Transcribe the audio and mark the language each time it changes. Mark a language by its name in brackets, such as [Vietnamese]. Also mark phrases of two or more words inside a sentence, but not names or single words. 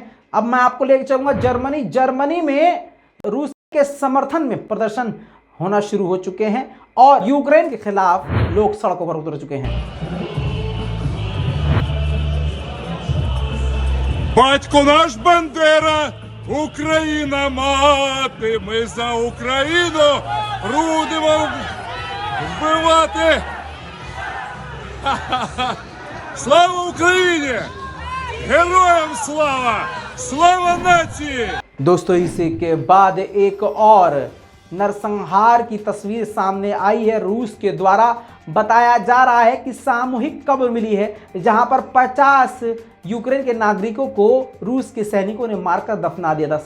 [Hindi] अब मैं आपको लेके चलूंगा जर्मनी। जर्मनी में रूस के समर्थन में प्रदर्शन होना शुरू हो चुके हैं और यूक्रेन के खिलाफ लोग सड़कों पर उतर चुके हैं। [Ukrainian] Батько наш Бандера, Україна мати, ми за Україну будемо вбивати. Слава Україні! Героям слава! Слава нації! [Hindi] दोस्तों इसी के बाद एक और नरसंहार की तस्वीर सामने आई है। रूस के द्वारा बताया जा रहा है कि सामूहिक कब्र मिली है जहां पर 50 यूक्रेन के नागरिकों को रूस के सैनिकों ने मारकर दफना दिया था।